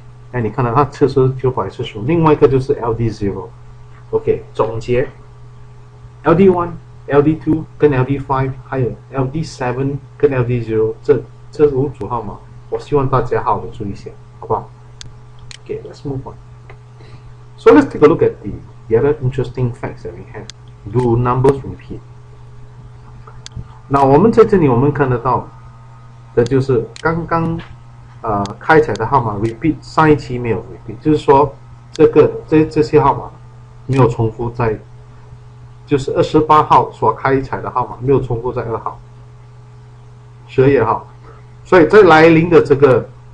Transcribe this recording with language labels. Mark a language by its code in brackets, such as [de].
[zh] 哎，你看到它次数945，另外一个就是 LD0。OK， 总结 ，LD1、LD2 跟 LD5， 还有 LD7 跟 LD0 这5组号码，我希望大家好好的注意一下，好不好？ [en] Okay, let's move on. So let's take a look at the other interesting facts that we have. Do numbers repeat? [zh] 那我们在这里我们看得到的就是刚刚开彩的号码 repeat 上一期没有 repeat， 就是说这些号码没有重复在，就是28号所开彩的号码没有重复在2号、12月号，所以在来临的这个